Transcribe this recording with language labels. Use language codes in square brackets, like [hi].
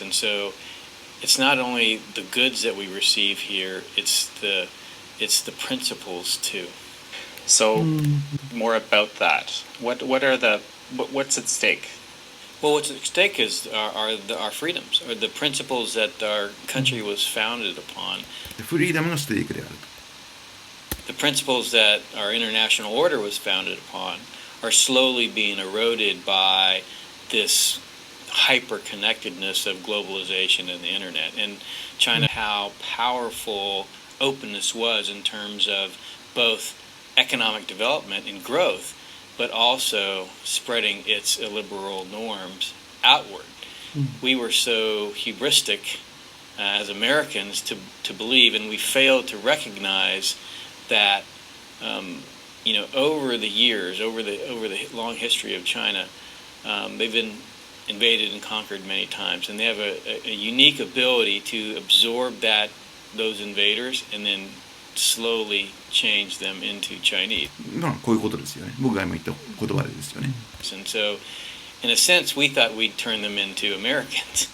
[en] And so it's not only the goods that we receive here, it's the principles too. So more about that. What's at stake? Well, what's at stake is our freedoms, or the principles that our country was founded upon. [ja] フリーダムのステークであると。 [en] The principles that our international order was founded upon are slowly being eroded by this hyper-connectedness of globalization and the internet. And China, how powerful openness was in terms of both economic development and growth, but also spreading its illiberal norms outward. We were so hubristic as Americans to believe, and we failed to recognize that over the years, over the long history of China, they've been invaded and conquered many times, and they have a unique ability to absorb those invaders and then slowly change them into Chinese. [ja] こういうことですよね。僕が今言った言葉ですよね。 [en] And so, in a sense, we thought we'd turn them into Americans.